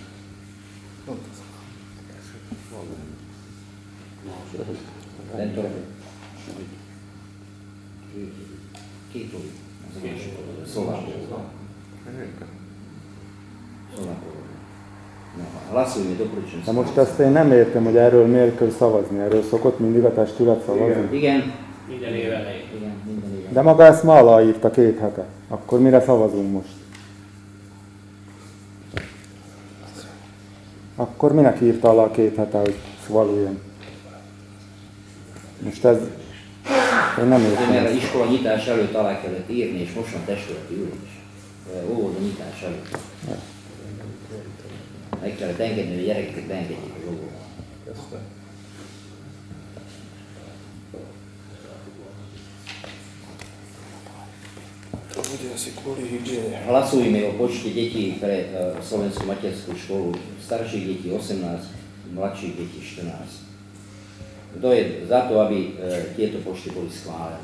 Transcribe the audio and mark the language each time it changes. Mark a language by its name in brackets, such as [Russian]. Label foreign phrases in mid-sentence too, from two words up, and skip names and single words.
[Slovak] Tento titul Hlasujme, doporučujem. [Hungarian] De most azt én nem értem, hogy erről miért kell szavazni. Erről szokott mindig a testület szavazni. Igen. Minden év elején. Igen, minden év. De maga ezt ma aláírta 2 hete. Akkor mire szavazunk most? Akkor minek írta alá 2 hete, hogy szvaluljon? Most ez... Én nem Azért, mert az értem. iskola nyitás előtt alá kellett írni, és most van testületi ülés. Óvoda nyitás előtt. Meg kellett engedni, hogy a gyerekeket beengedjék az óvodába. [Slovak] Hlasujme o počte detí pre Slovenskú materskú školu. Starších detí 18, mladších detí 14. Kto je za to, aby tieto počty boli schválené?